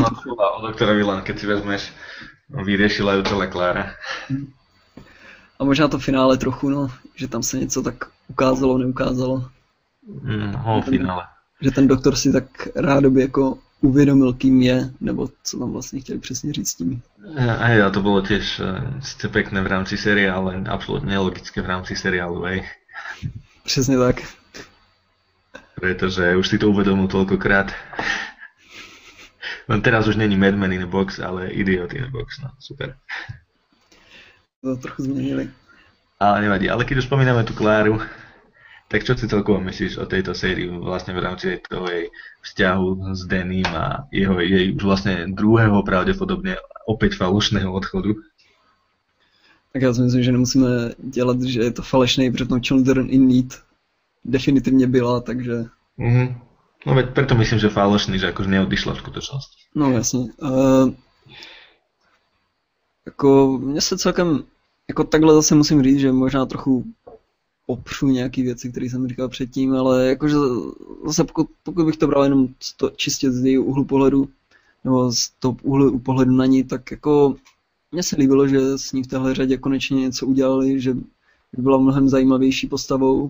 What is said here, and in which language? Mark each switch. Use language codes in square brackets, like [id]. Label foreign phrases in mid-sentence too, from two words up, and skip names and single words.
[sk] Áno, o doktorovi len, keď si vezmeš, vyriešila ju celé Klára. [cs] A možná to finále trochu, no, že tam se něco tak ukázalo, neukázalo. Finále. Že ten doktor si tak rádoby jako uvědomil, kým je, nebo co tam vlastně chtěli přesně říct tím. [sk] A to bolo tiež sice pekné v rámci seriálu, ale absolútne nelogické v rámci seriálu, hej. [cs] Přesně tak. [sk] Pretože už si to uvedomil toľkokrát. No teraz už není [en] Mad Men in a Box, [sk] ale [en] Idiot in a Box, [sk] no super. [cs] To trochu změnili. [sk] Ale nevadí, ale keď už spomíname tú Kláru, tak čo si celkovo myslíš o tejto sérii vlastne v rámci toho jej vzťahu s Danym a jej už vlastne druhého [cs] pravděpodobně opět [sk] falošného odchodu? [cs] Tak já si myslím, že nemusíme dělat, že je to falešný, protože tam Children in Need definitivně byla, takže... [sk] No veď preto myslím, že falošný, že akože neodišla v skutočnosti. [cs] No jasně. Jako mně se celkem, jako takhle zase musím říct, že možná trochu opřu nějaký věci, které jsem říkal předtím, ale jakože zase pokud bych to bral jenom čistě z jejího úhlu pohledu, nebo z toho úhlu pohledu na ní, tak jako mně se líbilo, že s ní v téhle řadě konečně něco udělali, že byla mnohem zajímavější postavou.